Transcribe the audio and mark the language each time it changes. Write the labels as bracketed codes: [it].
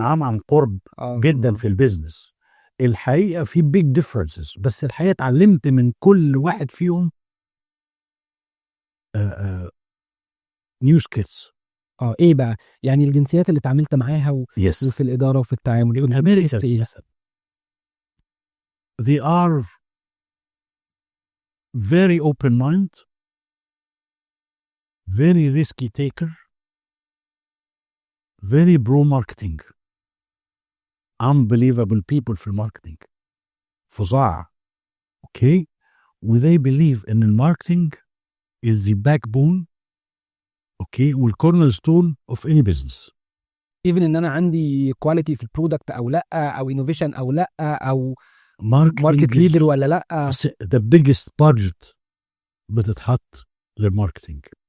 [ar] عن قرب جدا في البيزنس. الحقيقه في [en] big differences, [ar] بس الحقيقه اتعلمت من كل واحد فيهم [en] new skills [ar] ايه بقى يعني الجنسيات اللي اتعاملت معاها [en] yes [ar] وفي الاداره وفي التعامل امريكا ايه؟ [en] they are very open mind, very risky taker, very pro marketing, unbelievable people [ar] في الماركتينج فظاع. [en] اوكي وthey believe ان الماركتينج is the backbone اوكي والكورنر ستون of any business. [ar] ايفن ان انا عندي كواليتي في البرودكت او لا، او انوفيشن او لا، او [en] market [ar] ليدر ولا لا. [en] بس the biggest budget [ar] بتتحط للماركتينج.